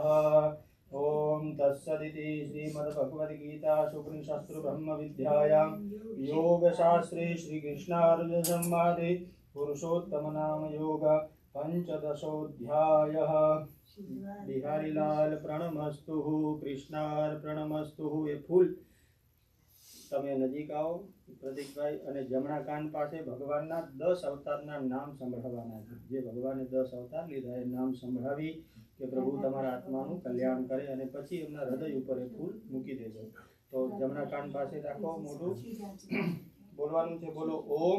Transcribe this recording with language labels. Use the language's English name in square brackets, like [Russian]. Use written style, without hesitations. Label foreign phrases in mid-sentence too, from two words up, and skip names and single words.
[Sanskrit] ओम तत्सदिति श्रीमद्भगवद्गीतासु ब्रह्मविद्यायां योगशास्त्रे श्रीकृष्णार्जुनसंवादे पुरुषोत्तमनाम योग पंचदशोऽध्यायः. बिहारीलाल प्रणमस्तु. कृष्णार्पणमस्तु. [Hindi] ये फूल [Gujarati] તમે નજીક આવો પ્રતિકભાઈ અને જમણા કાન પાસે ભગવાનના 10 અવતારના નામ સંભળાવવાના છે. જે ભગવાને 10 અવતાર લીધા એ નામ સંભળાવી કે પ્રભુ તમારા આત્માનું કલ્યાણ કરે, અને પછી એમના હૃદય ઉપર એ ફૂલ મૂકી દેજો. તો જમણા કાન પાસે રાખો, મોઢું બોલવાનું છે. બોલો ઓમ